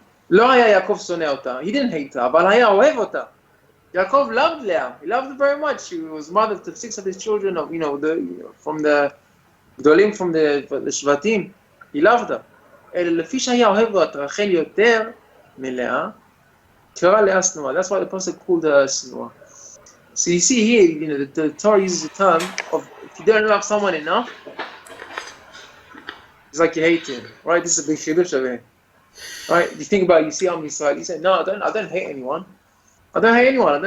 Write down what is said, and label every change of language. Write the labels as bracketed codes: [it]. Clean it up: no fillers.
[he] לא היה יעקב שונא אותה. [en] He didn't hate her, [he] אבל היה אוהב אותה. [en] Yaakov loved Leah. He loved her very much. She was mother to 6 of his children, from the גדולים from the שבטים. He loved her. [he] אלא לפי שהיה אוהב את רחל יותר מלאה, קרא לאה שנואה. [en] That's why the pasuk called her שנואה. So you see here, the Torah uses the term of if you don't love someone enough, it's like you hate him, right? This is a big chidush over here. Right? You think about it, you see Am Yisrael, you say, no, I don't hate anyone. I don't hate anyone.